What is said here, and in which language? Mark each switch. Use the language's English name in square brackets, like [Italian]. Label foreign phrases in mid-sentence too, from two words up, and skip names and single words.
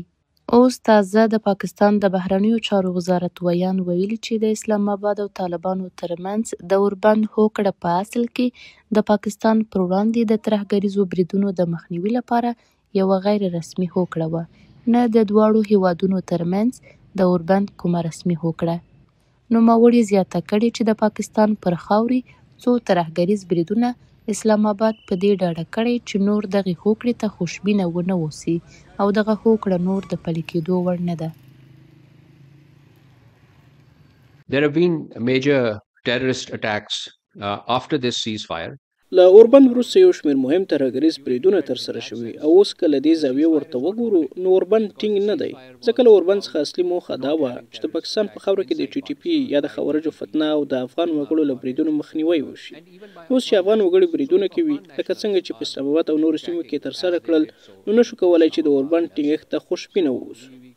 [Pashto] اوس تازه د پاکستان د بهرنیو چارو وزارت ویان ویلي چې د اسلام آباد او طالبانو ترمنځ د اوربند هوکړه په اصل کې د پاکستان پر وړاندې د ترهګریزو بریدونو د مخنیوي لپاره یوه غیر رسمي هوکړه وه، نه د دواړو هیوادونو ترمنځ د اوربند کومه رسمي هوکړه. نوموړي زیاته کړې چې د پاکستان پر خاورې څو ترهګریز بریدونه اسلام آباد په دې ډاډه کړی چې نور دغې هوکړې ته خوشبینه ونه اوسي او دغه هوکړه نور د پلي کېدو وړ نه ده. [English] There have been major terrorist attacks after this ceasefire. [Pashto] له اوربند وروسته یو شمېر مهم ترهګریز بریدونه ترسره شوي او اوس که له دې زاویې ورته وګورو نو اوربند ټینګ نه دی، ځکه له اوربند څخه اصلي موخه دا وه چې د پاکستان په خاوره کې د TTP یا د خوارجو فتنه او د افغان وګړو له بریدونو مخنیوی وشي. اوس چې افغان وګړي بریدونه کوي لکه څنګه چې په اسلام آباد او نورو سیمو کې ترسره کړل، نو نشو کولی چې د اوربند ټینګښت ته خوشبینه واوسو.